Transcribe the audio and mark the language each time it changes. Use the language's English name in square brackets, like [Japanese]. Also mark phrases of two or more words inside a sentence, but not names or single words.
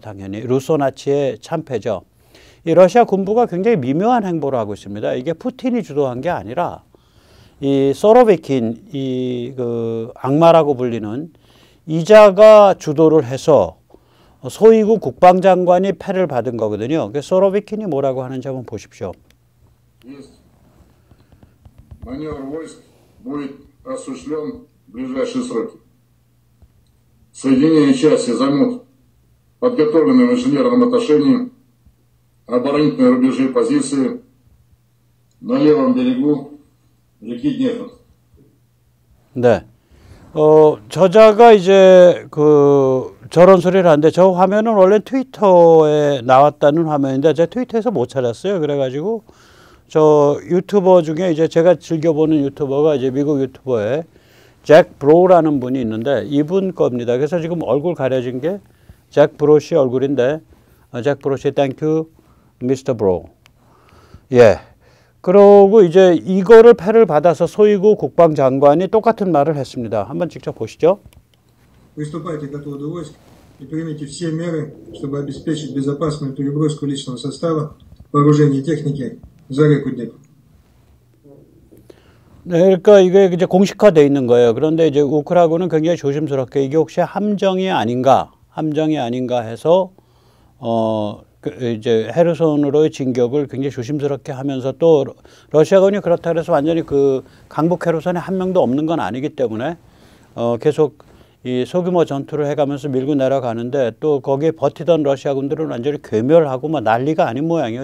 [Korean] 당연히 루소나치의 참패죠. 이 러시아 군부가 굉장히 미묘한 행보를 하고 있습니다. 이게 푸틴이 주도한 게 아니라 이 소로비킨 그 악마라고 불리는 이자가 주도를 해서 소이구 국방장관이 패를 받은 거거든요. 그 소로비킨이 뭐라고 하는지 한번 보십시오. [Russian] Маневр войск будет осуществлен в ближайшие сроки. Соединения части займут подготовленные в инженерном отношении оборонительные рубежи и позиции на левом берегу реки Днепр. [Korean] 네. 저자가 이제 저런 소리를 하는데 저 화면은 원래 트위터에 나왔다는 화면인데 제가 트위터에서 못 찾았어요. 그래가지고 저 유튜버 중에 이제 제가 즐겨보는 유튜버가 이제 미국 유튜버에 잭 브로라는 분이 있는데 이분 겁니다. 그래서 지금 얼굴 가려진 게 잭 브로시 얼굴인데 잭 브로시 [English] thank you Mister Bro. [Korean] 예. 그러고 이제 이거를 패를 받아서 소이구 국방장관이 똑같은 말을 했습니다. 한번 직접 보시죠. [Russian] Приступайте к отводу войск и примите все меры, чтобы обеспечить безопасную переброску личного состава, вооружения и техники за реку Днепр. [Korean] 네, 그러니까 이게 이제 공식화되어 있는 거예요. 그런데 이제 우크라이나는 굉장히 조심스럽게 이게 혹시 함정이 아닌가 해서 이제 헤르손으로의 진격을 굉장히 조심스럽게 하면서 또 러시아군이 그렇다 그래서 완전히 그 강북 헤르손에 한 명도 없는 건 아니기 때문에 계속 이 소규모 전투를 해가면서 밀고 내려가는데 또 거기에 버티던 러시아군들은 완전히 괴멸하고 난리가 아닌 모양이에요.